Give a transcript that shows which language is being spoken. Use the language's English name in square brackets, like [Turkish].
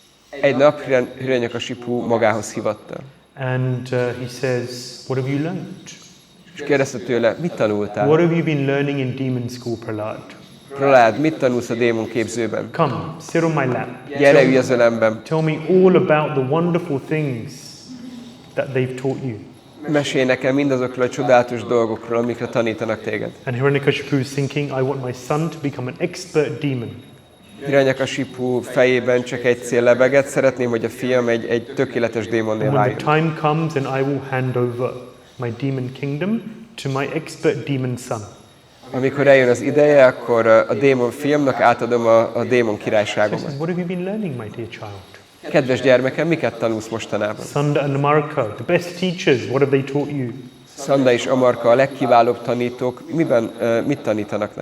[Hungarian] Egy nap Hiranyakashipu magához hívatta. [English] And he says, what have you learned? [Hungarian] És kérdezte tőle, mit tanultál? [English] What have you been learning in demon school, Prahlāda? [Hungarian] Prahlāda, mit tanulsz a démon képzőben? [English] Come, sit on my lap. [Hungarian] Gyere, ülj az ölemben. [English] Tell me all about the wonderful things that they've taught you. [Hungarian] Mesélj nekem mindazokról a csodálatos dolgokról, amikre tanítanak téged. [English] And Hiranyakashipu is thinking, I want my son to become an expert demon. [Hungarian] Hiranyakashipu fejében csak egy cél lebegett, szeretném, hogy a fiam egy tökéletes démonné [English] And when [Hungarian] váljon. [English] the time comes, and I will hand over my demon kingdom to my expert demon son. [Hungarian] Amikor eljön az ideje, akkor a démon fiamnak átadom a démon királyságomat. [English] What have you been learning, my dear child? [Hungarian] Kedves gyermekem, miket tanulsz mostanában? [English] Sanda and Amarka, the best teachers, what have they taught you? [Hungarian] Szanda és Amarka, a legkiválóbb tanítók, mit tanítanak